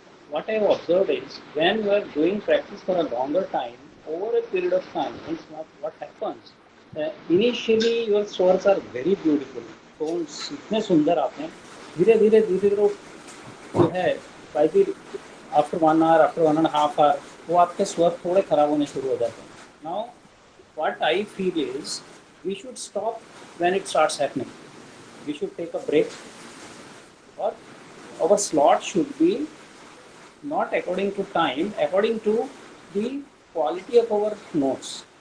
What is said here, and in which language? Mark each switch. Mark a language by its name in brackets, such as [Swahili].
[English] What I have observed is when you are doing practice for a longer time, over a period of time, means what happens. Initially, your swars are very beautiful. [Hindi] Tones इतने सुंदर आपने धीरे धीरे धीरे धीरे वो जो है [English] by the after 1 hour, after 1.5 hour, [Hindi] वो आपके स्वर थोड़े खराब होने शुरू हो जाते हैं. [English] Now, what I feel is we should stop when it starts happening. We should take a break, or our slot should be not according to time, according to the quality of our notes.